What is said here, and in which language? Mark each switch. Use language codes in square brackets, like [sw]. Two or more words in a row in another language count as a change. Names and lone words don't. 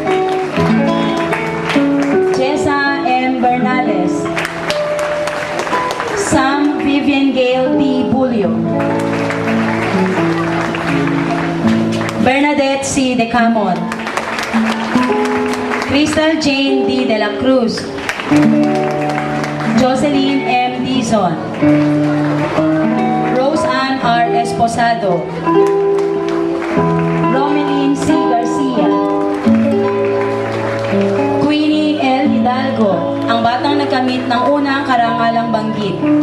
[tl] Jessa M. Bernales. Sam Vivian Gale D. Bulio. Bernadette C. Decamon. Crystal Jane D. De la Cruz. Jocelyn M. Dizon. Rose Ann R. Esposado. Romelyn C. Garcia. Queenie L. Hidalgo, ang batang nagkamit ng unang karangalang banggit.